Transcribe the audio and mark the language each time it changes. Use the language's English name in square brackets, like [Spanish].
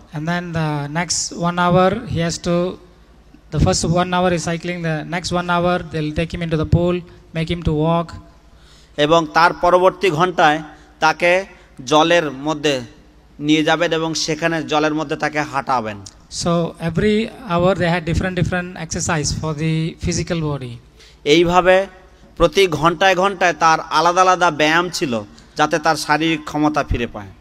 [English] And then the next 1 hour he has to, the first 1 hour is cycling, the next 1 hour they'll take him into the pool, make him to walk. [Bangla] এবং তার পরবর্তী ঘন্টায় তাকে জলের মধ্যে নিয়ে যাবেন এবং সেখানে জলের মধ্যে তাকে হাঁটাবেন। [English] So every hour they had different exercise for the physical body. [Bangla] এইভাবে প্রতি ঘন্টায় ঘন্টায় তার আলাদা আলাদা ব্যায়াম ছিল যাতে তার শারীরিক ক্ষমতা ফিরে পায়।